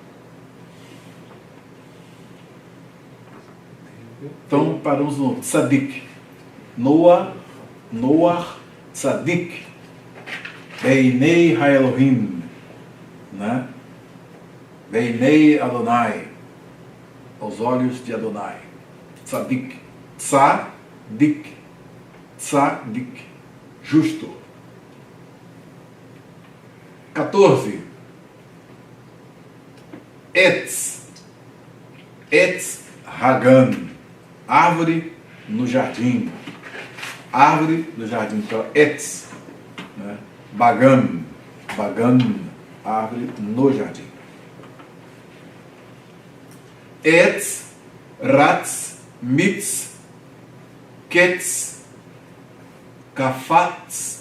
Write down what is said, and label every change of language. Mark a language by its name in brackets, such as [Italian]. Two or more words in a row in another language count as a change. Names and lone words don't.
[Portuguese] Então paramos no Tzadik. [Hebrew] נח צדיק. בעיני האלוהים. Né? בעיני אדוני. [Portuguese] Aos olhos de Adonai. [Hebrew] צדיק. צדיק. [Portuguese] tzadik, justo. 14. [Hebrew] Etz Hagan, [Portuguese] árvore no jardim. Árvore no jardim, então Etz, né? Bagan, árvore no jardim. [Hebrew] עץ, רץ, מיץ, קץ, קפץ.